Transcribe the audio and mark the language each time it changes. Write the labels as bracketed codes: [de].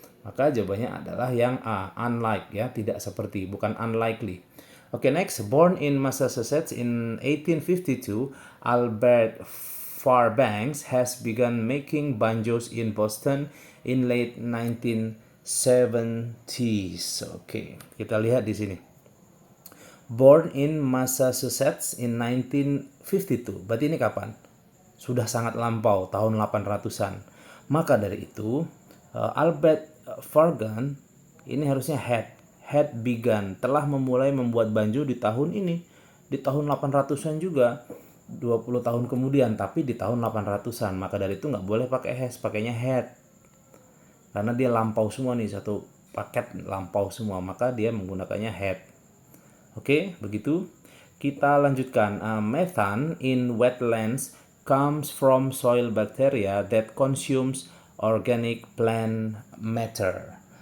[id] Maka jawabannya adalah yang A, unlike ya, tidak seperti, bukan unlikely. [en] Okay, next. Born in Massachusetts in 1852, Albert Fairbanks has begun making banjos in Boston in late 1970s. [id] Okay, kita lihat di sini. [en] Born in Massachusetts in 1952. [id] Berarti ini kapan? Sudah sangat lampau, tahun 800-an. Maka dari itu, Albert Fairbanks ini harusnya [en] had begun, [id] telah memulai membuat banjo di tahun ini, di tahun 800-an juga, 20 tahun kemudian, tapi di tahun 800-an. Maka dari itu nggak boleh pakai has, pakainya had, karena dia lampau semua nih, satu paket lampau semua, maka dia menggunakannya had. Oke, begitu. Kita lanjutkan. [en] Methane in wetlands comes from soil bacteria that consumes organic plant matter.